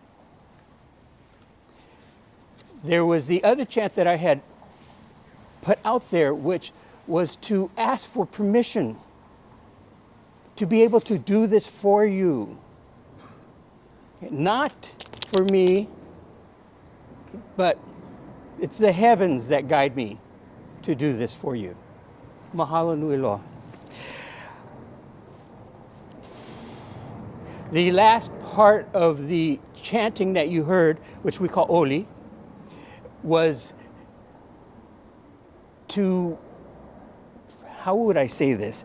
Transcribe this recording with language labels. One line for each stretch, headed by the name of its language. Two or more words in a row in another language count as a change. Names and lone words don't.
English: There was the other chant that I had put out there, which was to ask for permission to be able to do this for you. Not for me, but it's the heavens that guide me to do this for you.
Hawaiian: Mahalo nui loa.
English: The last part of the chanting that you heard, which we call Olde, was to, how would I say this?